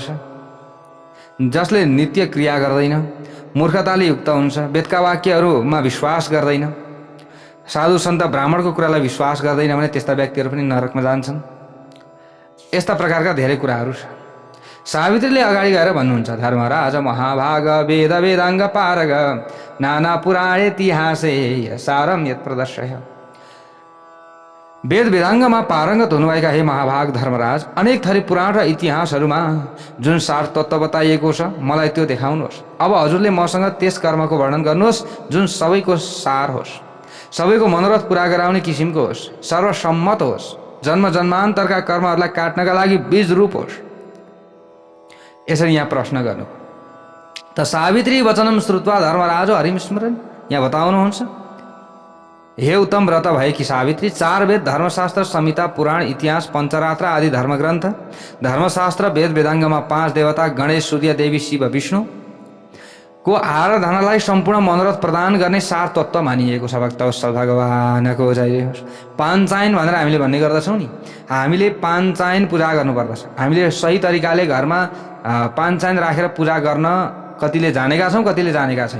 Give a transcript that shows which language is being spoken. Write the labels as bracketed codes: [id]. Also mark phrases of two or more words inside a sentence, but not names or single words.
[ne] जसले नित्य क्रिया गर्दैन, मूर्खताले युक्त हुन्छ, वेदका वाक्यहरूमा विश्वास गर्दैन, साधु सन्त ब्राह्मणको कुरालाई विश्वास गर्दैन भने त्यस्ता व्यक्तिहरू पनि नरकमा जान्छन्। यस्ता प्रकारका धेरै कुराहरू छ। सावित्रीले अगाडि गएर भन्नुहुन्छ, [sa] धर्मराज महाभाग वेद वेदाङ्ग पारग नाना पुराण इतिहासे सारम यत प्रदर्शय। [ne] वेद वेदाङ्गमा पारङ्गत हुनुभएका हे महाभाग धर्मराज, अनेक थरी पुराण र इतिहासहरूमा जुन सार तत्त्व बताइएको छ मलाई त्यो देखाउनुहोस्। अब हजुरले मसँग त्यस कर्मको वर्णन गर्नुहोस् जुन सबैको सार होस्, सबैको मनोरथ पुरा गराउने किसिमको होस्, सर्वसम्मत होस्, जन्म जन्मान्तरका कर्महरूलाई काट्नका लागि बीज रूप होस्। यसरी यहाँ प्रश्न गर्नु। [sa] त सावित्री वचनम श्रुत्वा धर्मराजो हरिस्मरण, [ne] यहाँ बताउनुहुन्छ, हे उत्तम व्रत भएकी सावित्री, 4 वेद, धर्मशास्त्र, संहिता, पुराण, इतिहास, पञ्चरात्र आदि धर्मग्रन्थ, धर्मशास्त्र, वेद वेदाङ्गमा 5 देवता गणेश, सूर्य, देवी, शिव, विष्णु को आराधनालाई सम्पूर्ण मनोरथ प्रदान गर्ने सार तत्त्व मानिएको छ। भक्तवत्सल भगवानको जय होस्। पाञ्चायन भनेर हामीले भन्ने गर्दछौँ नि, हामीले पाञ्चायन पूजा गर्नुपर्दछ। हामीले सही तरिकाले घरमा पाञ्चायन राखेर पूजा गर्न कतिले जानेका छौँ, कतिले जानेका छैन।